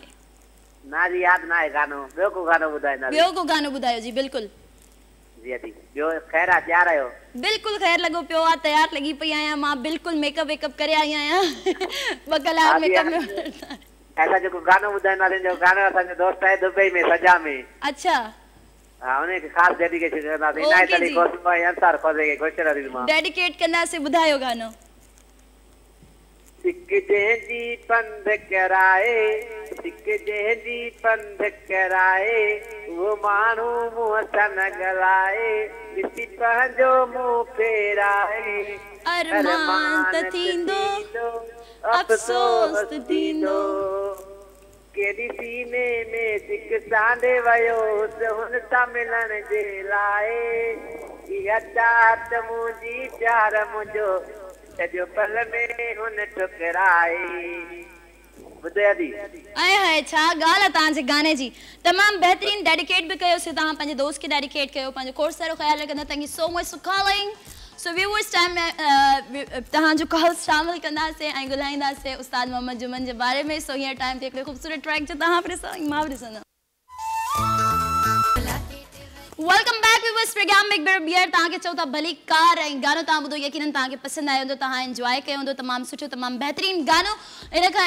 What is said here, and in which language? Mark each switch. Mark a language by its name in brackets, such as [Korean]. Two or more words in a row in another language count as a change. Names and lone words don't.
[Sindhi] ना जी यादि न आहे गानो ॿियो को गानो ॿुधाईंदा ॿियो को गानो ॿुधायो जी बिल्कुलु जी अदी ॿियो ख़ैर आहे तयार आहियो बिल्कुलु ख़ैर लॻो पियो आहे तयार लॻी पई आहियां मां बिल्कुलु मेकअप वेकअप करे आई आहियां 2 कलाक मेकअप में ऐसा जो गानो ॿुधाईंदासीं जो गानो असांजो दोस्त आहे दुबई में सजा में अच्छा हाँ उन्हें खास डेडिकेशन करंदासीं इनायत अली कोसम भाई अंसार खोजे के ख़ुशि रही मां डेडिकेट कंदासीं ॿुधायो गानो सिक जंहिंजी पंध कराए सिक जंहिंजी पंध कराए वो माण्हू मुंहं सां न ॻाल्हाए ॾिसी पंहिंजो मुंहुं फेराए अरमान त थींदो अफ़सोस त थींदो केॾी सीने में सिक सांडे वयोसि हुन सां मिलण जे लाइ इहा चाहत मुंहिंजी प्यार मुंहिंजो सॼो पल में हुन ठुकराए ॿुधे दी आए हाय छा ॻाल्हि आहे तव्हांजे गाने जी तमामु बहितरीनु डेडिकेट बि कयोसीं तव्हां पंहिंजे दोस्त खे डेडिकेट कयो पंहिंजो कोर्स वारो ख़्यालु रखंदा [English] thank you so much for calling so viewers [Sindhi] टाइम में तव्हांजो कॉल शामिल कंदासीं ऐं ॻाल्हाईंदासीं उस्ताद मोहम्मद जुमन जे बारे में सो हींअर टाइम ते हिकिड़ो ख़ूबसूरत ट्रैक जो तव्हां बि ॾिसो ऐं मां बि ॾिसंदमि [English] welcome back viewers [Sindhi] प्रोग्राम में हिकु ॿीहर तव्हांखे चऊं था भली कार ऐं गानो तव्हां ॿुधो यकीनन तव्हांखे पसंदि आयो हूंदो तव्हां एंजॉय कयो हूंदो तमामु सुठो तमामु बहितरीनु गानो इन खां